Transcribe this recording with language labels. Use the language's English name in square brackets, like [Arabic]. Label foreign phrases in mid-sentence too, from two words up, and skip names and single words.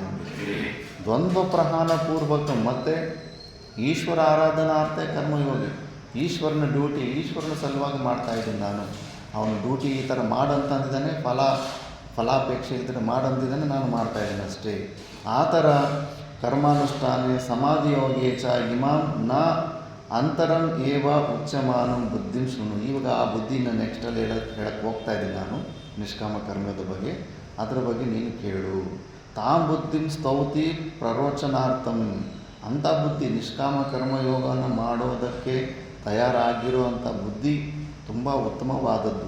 [Kannada] ದ್ವಂದ್ವ ಪ್ರಹಾನ ಪೂರ್ವಕ ಮತ್ತು ಈಶ್ವರ ಆರಾಧನಾರ್ಥ ಕರ್ಮಯೋಗಿ. ಈಶ್ವರನ ಡ್ಯೂಟಿ, ಈಶ್ವರನ ಸಲುವಾಗಿ ಮಾಡ್ತಾಯಿದ್ದೀನಿ ನಾನು. ಅವನ ಡ್ಯೂಟಿ ಈ ಥರ ಮಾಡಂತಂದಿದ್ದಾನೆ, ಫಲಾಪೇಕ್ಷೆ ಇದ್ದರೆ ಮಾಡಂತಿದ್ದಾನೆ, ನಾನು ಮಾಡ್ತಾಯಿದ್ದೀನಿ ಅಷ್ಟೇ. ಆ ಥರ [Sanskrit] ಕರ್ಮಾನುಷ್ಠಾನ ಸಮಾಧಿ ಯೋಗೇ ಚ ಇಮಾಂ ನ ಅಂತರಂ ಏವ ಉಚ್ಯಮಾನಂ ಬುದ್ಧಿಂ ಶೃಣು. [Kannada] ಇವಾಗ ಆ ಬುದ್ಧಿನ ನೆಕ್ಸ್ಟಲ್ಲಿ ಹೇಳಕ್ಕೆ ಹೋಗ್ತಾ ಇದ್ದೀನಿ ನಾನು ನಿಷ್ಕಾಮ ಕರ್ಮದ ಬಗ್ಗೆ. ಅದರ ಬಗ್ಗೆ ನೀನು ಕೇಳು. [Sanskrit] ತಾಂ ಬುದ್ಧಿಂ ಸ್ತೌತಿ ಪ್ರರೋಚನಾರ್ಥಂ. [Kannada] ಅಂಥ ಬುದ್ಧಿ ನಿಷ್ಕಾಮ ಕರ್ಮಯೋಗವನ್ನು ಮಾಡೋದಕ್ಕೆ ತಯಾರಾಗಿರುವಂಥ ಬುದ್ಧಿ ತುಂಬ ಉತ್ತಮವಾದದ್ದು.